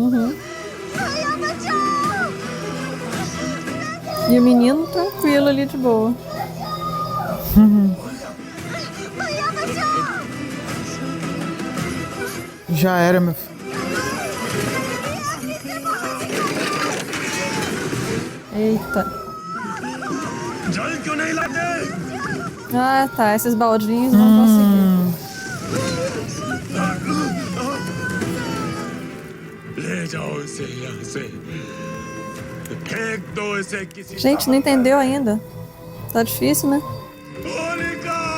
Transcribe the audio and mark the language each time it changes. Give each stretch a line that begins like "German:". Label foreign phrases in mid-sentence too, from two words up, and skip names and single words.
Portuguese: E o menino tranquilo ali de boa. Já era, meu filho. Eita.
Hindi: जल क्यों नहीं लाते?
Portuguese: Ah, tá. Esses baldinhos não conseguiram.
Hindi: ले जाओ इसे यहाँ से, फेंक दो इसे किसी
Portuguese: Gente, não entendeu ainda. Tá difícil, né?
Hindi: होलिका!